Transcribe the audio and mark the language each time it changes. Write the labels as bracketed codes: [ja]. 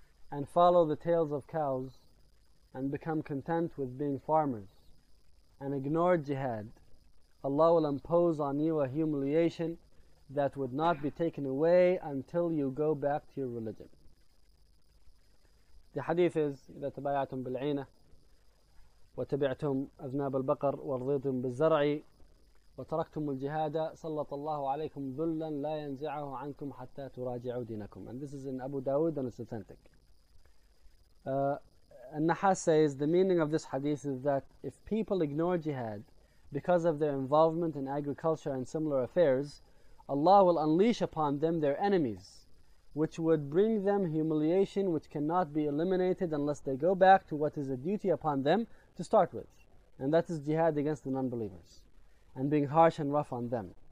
[en] and follow the tails of cows, and become content with being farmers, and ignore jihad, Allah will impose on you a humiliation that would not be taken away until you go back to your religion." The hadith is, [ar] إذا تبايعتم بالعينة وتبعتم أذناب البقر ورضيتم بالزرع وتركتم الجهاد سلط الله عليكم ذلا لا ينزعه عنكم حتى تراجعوا دينكم. [en] And this is in Abu Dawood and it's authentic. An-Nahas says, the meaning of this hadith is that if people ignore jihad because of their involvement in agriculture and similar affairs, Allah will unleash upon them their enemies, which would bring them humiliation which cannot be eliminated unless they go back to what is a duty upon them to start with, and that is jihad against the non-believers, and being harsh and rough on them,